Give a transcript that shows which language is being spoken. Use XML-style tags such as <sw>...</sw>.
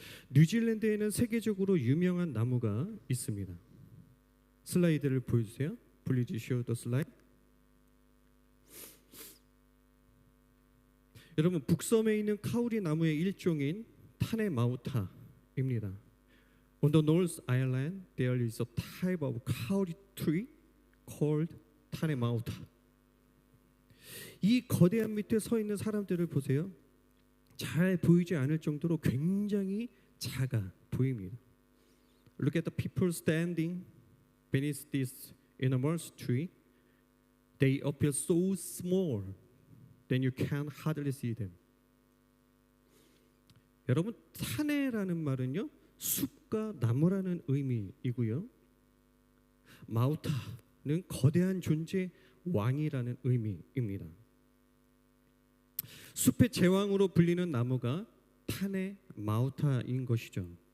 <ko>뉴질랜드에는 세계적으로 유명한 나무가 있습니다. 슬라이드를 보여주세요.</ko> <en>Please show the slide.</en> <ko>여러분, 북섬에 있는 카우리 나무의 일종인 타네마우타입니다.</ko> <en>On the North Island, there is a type of kauri tree called 타네마우타.</en> <ko>이 거대한 밑에 서 있는 사람들을 보세요. 잘 보이지 않을 정도로 굉장히 작아 보입니다.</ko> <en>Look at the people standing beneath this enormous tree. They appear so small that you can hardly see them.</en> <ko>여러분, 타네라는 말은요, 숲과 나무라는 의미이고요. 마우타는 거대한 존재, 왕이라는 의미입니다. 숲의 제왕으로 불리는 나무가 타네 마우타인 것이죠.</ko>